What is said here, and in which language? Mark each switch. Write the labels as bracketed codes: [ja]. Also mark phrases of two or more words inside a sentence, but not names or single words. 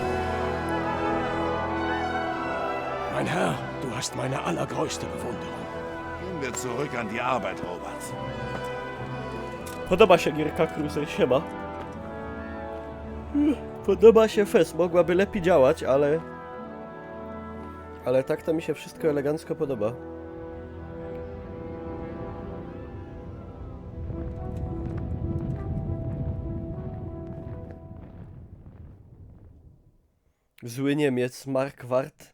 [de] Mein Herr, du hast meine allergrößte Bewunderung. Gehen wir zurück an die Arbeit, Robert. [pl] Podoba się gierka Cruiser, siema. Podoba się FES, mogłaby lepiej działać, ale... Ale tak to mi się wszystko elegancko podoba. Zły Niemiec, Markwart.